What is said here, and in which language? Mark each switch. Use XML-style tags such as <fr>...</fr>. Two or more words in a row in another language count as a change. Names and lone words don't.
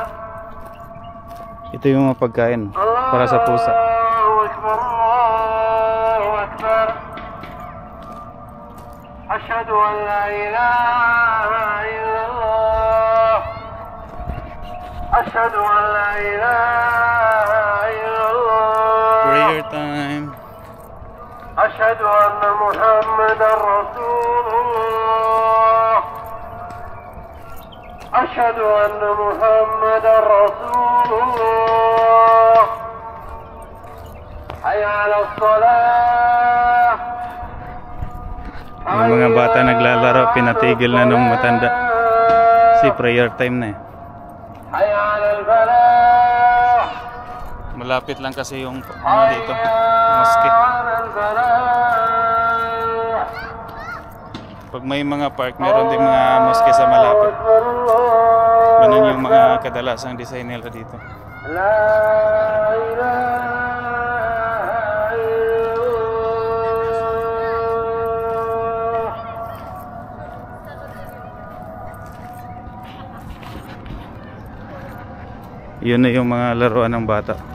<tl>Ito yung mga pagkain para sa pusa.</tl> <ar>الله أكبر، الله أكبر. أشهد أن لا إله إلا الله. أشهد أن لا إله إلا الله.</ar> <en>Prayer time.</en> <ar>أشهد أن محمدا رسول الله. أشهد أن محمدا رسول الله. حي على الصلاة.</ar> <tl>Yung mga bata naglalaro, pinatigil na nung matanda. Si</tl> <en>prayer time</en> <tl>na eh.</tl> <ar>حي على الفلاح.</ar> <tl>Malapit lang kasi yung ano dito, mosque. Pag may mga park, meron din mga mosque sa malapit. Ganun yung mga kadalasang design nila dito. Yun na yung mga laruan ng bata.</tl>